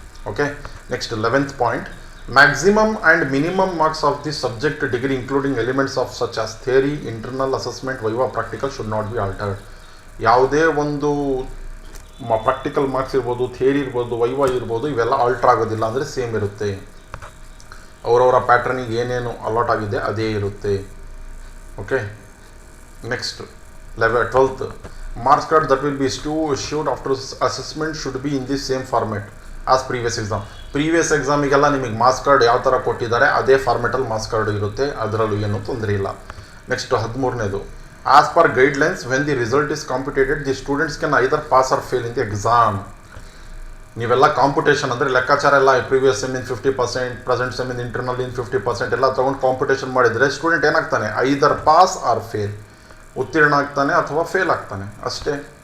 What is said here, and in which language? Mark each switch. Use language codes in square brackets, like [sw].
[en] Okay, next 11th point, maximum and minimum marks of the subject degree including elements of such as theory, internal assessment, viva, practical should not be altered. [kn] ಯಾವುದೇ ಒಂದು practical marks ಇರ್ಬೋದು, theory ಇರ್ಬೋದು, viva ಇರ್ಬೋದು, ಇವೆಲ್ಲ alter ಆಗೋದಿಲ್ಲ, ಅಂದರೆ same ಇರುತ್ತೆ. ಅವರವರ ಪ್ಯಾಟ್ರನಿಗೆ ಏನೇನು ಅಲಾಟ್ ಆಗಿದೆ ಅದೇ ಇರುತ್ತೆ. [en] Okay, next 12th, marks card that will be issued after assessment should be in the same format as previous exam. [kn] Previous ಎಕ್ಸಾಮಿಗೆಲ್ಲ ನಿಮಗೆ ಮಾರ್ಕ್ಸ್ ಕಾರ್ಡ್ ಯಾವ ಥರ ಕೊಟ್ಟಿದ್ದಾರೆ ಅದೇ ಫಾರ್ಮೆಟಲ್ಲಿ ಮಾರ್ಕ್ಸ್ ಕಾರ್ಡ್ ಇರುತ್ತೆ, ಅದರಲ್ಲೂ ಏನೂ ತೊಂದರೆ ಇಲ್ಲ. [en] Next 13ನೇದು, as per guidelines when the result is computed the students can either pass or fail in the exam. [kn] ನೀವೆಲ್ಲ ಕಾಂಪಿಟೇಷನ್ ಅಂದರೆ ಲೆಕ್ಕಾಚಾರ ಎಲ್ಲ ಪ್ರೀವಿಯಸ್ ಸೆಮ್ ಇನ್ 50%, ಪ್ರೆಸೆಂಟ್ ಸೆಮ್ ಇನ್ ಇಂಟರ್ನಲ್ ಇನ್ 50% ಎಲ್ಲ ತೊಗೊಂಡು ಕಾಂಪಿಟೇಷನ್ ಮಾಡಿದರೆ student ಏನಾಗ್ತಾನೆ, [en] either pass or fail, [kn] ಉತ್ತೀರ್ಣ ಆಗ್ತಾನೆ ಅಥವಾ ಫೇಲ್ ಆಗ್ತಾನೆ ಅಷ್ಟೇ.